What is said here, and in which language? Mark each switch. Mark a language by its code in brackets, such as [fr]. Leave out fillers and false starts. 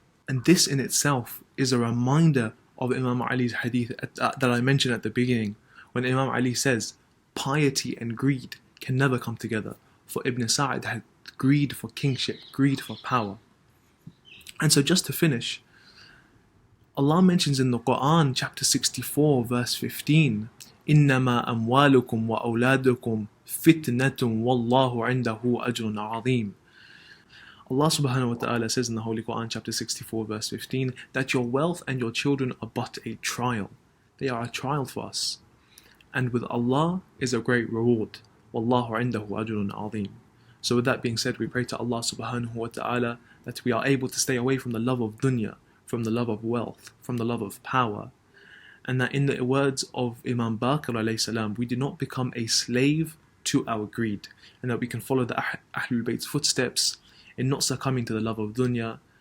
[en] And this in itself is a reminder of Imam Ali's hadith that I mentioned at the beginning, when Imam Ali says, piety and greed can never come together. For Ibn Sa'd had greed for kingship, greed for power. And so just to finish, Allah mentions in the Qur'an, chapter 64, verse 15, [ar] إِنَّمَا أَمْوَالُكُمْ وَأَوْلَادُكُمْ فِتْنَةٌ وَاللَّهُ عِنْدَهُ أَجْرٌ عَظِيمٌ. [en] Allah subhanahu wa ta'ala says in the Holy Quran, chapter 64, verse 15, that your wealth and your children are but a trial. They are a trial for us. And with Allah is a great reward. [ar] وَاللَّهُ عِنْدَهُ أَجْرٌ عَظِيمٌ. [en] So with that being said, we pray to Allah subhanahu wa ta'ala that we are able to stay away from the love of dunya, from the love of wealth, from the love of power, and that in the words of Imam Baqir alayhi salam, we do not become a slave to our greed, and that we can follow the Ahlul Bayt's footsteps in not succumbing to the love of dunya.